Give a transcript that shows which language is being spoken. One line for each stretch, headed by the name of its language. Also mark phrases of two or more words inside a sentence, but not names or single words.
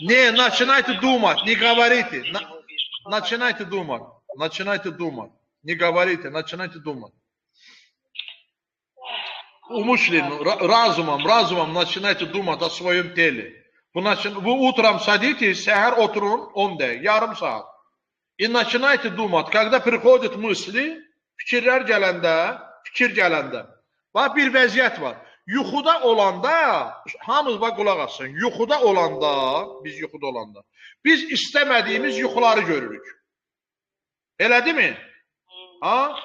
Russian: Не, начинайте думать, не говорите. Начинайте думать. Начинайте думать. Не говорите, начинайте думать. Умышленно, разумом начинайте думать о своем теле. Вы утром садитесь,
Azerbaijani: сəhər oturun 10 dəqiqə, yarım saat.
Russian: И начинайте думать, когда приходят мысли,
Azerbaijani: fikirlər gələndə, bax bir vəziyyət var. Yuxuda olanda, hamımız bax qulaq assın, yuxuda olanda, biz istəmədiyimiz yuxuları görürük. Elə deyilmi? Ha?